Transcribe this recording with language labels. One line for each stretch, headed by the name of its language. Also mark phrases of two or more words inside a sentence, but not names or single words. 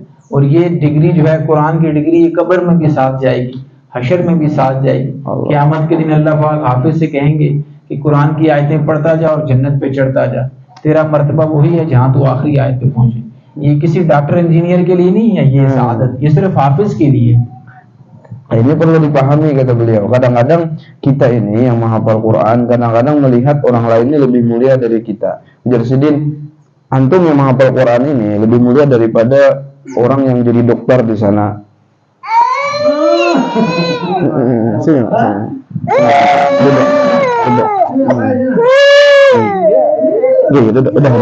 Hindi: और ये डिग्री जो है, कुरान की डिग्री, ये कब्र में भी साथ जाएगी, हशर में भी साथ जाएगी। क़यामत के दिन अल्लाह पाक हाफिज़ से कहेंगे कि कुरान की आयतें पढ़ता जा और जन्नत पे चढ़ता जा, तेरा मर्तबा वही है जहाँ तू आखिरी आयत पे पहुँचे। ये किसी डॉक्टर इंजीनियर के लिए नहीं है ये सआदत, ये सिर्फ हाफिज़ के लिए है।
Indonesian: Ini perlu dipahami, kata beliau. Kadang-kadang kita ini yang menghafal Quran, kadang-kadang melihat orang lain ini lebih mulia dari kita. Jarsidin, antum yang menghafal Quran ini lebih mulia daripada orang yang jadi dokter di sana. Sini, udah.